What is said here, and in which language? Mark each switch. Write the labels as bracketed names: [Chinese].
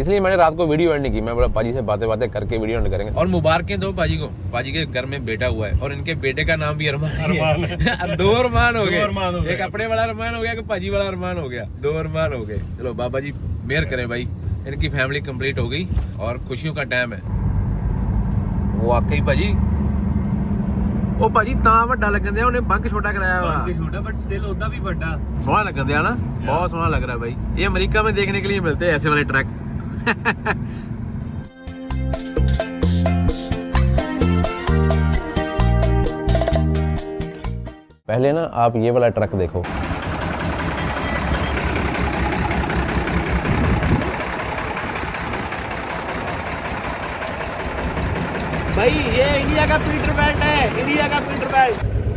[Hindi] इसलिए मैंने रात को वीडियो एंड नहीं की, मैं बोला पाजी से बातें करके वीडियो एंड करेंगे। और मुबारकें दो पाजी को, पाजी के घर में बेटा हुआ है और इनके बेटे का नाम भी अरमान है। 2 अरमान हो गए, एक अपने वाला अरमान हो गया, एक पाजी वाला अरमान हो गया, 2 अरमान हो गए। चलो बाबा जी मेहर करें भाई, इनकी फैमिली कंप्लीट हो गई और खुशियों का टाइम है। वाकई भाजी [Punjabi] ਉਹ ਭਾਜੀ ਤਾਂ ਵੱਡਾ ਲੱਗਣ ਦਿਆ, ਉਹਨੇ ਬੰਕ ਛੋਟਾ ਕਰਾਇਆ ਵਾ। [Hindi] छोटा बट स्टिल उतना भी बड़ा [Punjabi] सोहना लगन दिया ना, [Hindi] बहुत सोहना लग रहा है भाई। ये अमेरिका में देखने के लिए मिलते हैं ऐसे वाले ट्रक। पहले ना आप ये वाला ट्रक देखो, भाई ये इंडिया का पीटर बेल्ट है, इंडिया का पीटर बेल्ट।